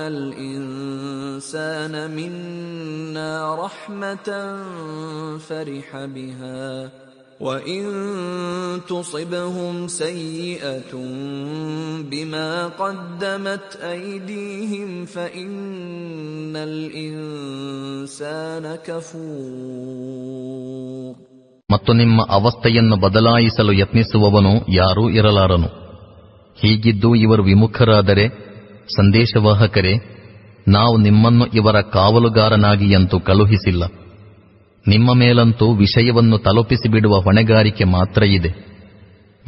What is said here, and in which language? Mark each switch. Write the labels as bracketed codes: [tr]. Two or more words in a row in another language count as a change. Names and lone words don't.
[ar] الْإِنسَانَ مِنَّا رَحْمَةً فَرِحَ بِهَا وَإِن تُصِبْهُمْ سَيِّئَةٌ بِمَا قَدَّمَتْ أَيْدِيهِمْ فَإِنَّ الْإِنسَانَ كَفُورٌ. [kn] ಮತ್ತು ನಿಮ್ಮ ಅವಸ್ಥೆಯನ್ನು ಬದಲಾಯಿಸಲು ಯತ್ನಿಸುವವನು ಯಾರೂ ಇರಲಾರನು. ಹೀಗಿದ್ದು ಇವರು ವಿಮುಖರಾದರೆ, ಸಂದೇಶವಾಹಕರೇ, ನಾವು ನಿಮ್ಮನ್ನು ಇವರ ಕಾವಲುಗಾರನಾಗಿಯಂತೂ ಕಳುಹಿಸಿಲ್ಲ. ನಿಮ್ಮ ಮೇಲಂತೂ ವಿಷಯವನ್ನು ತಲುಪಿಸಿಬಿಡುವ ಹೊಣೆಗಾರಿಕೆ ಮಾತ್ರ ಇದೆ.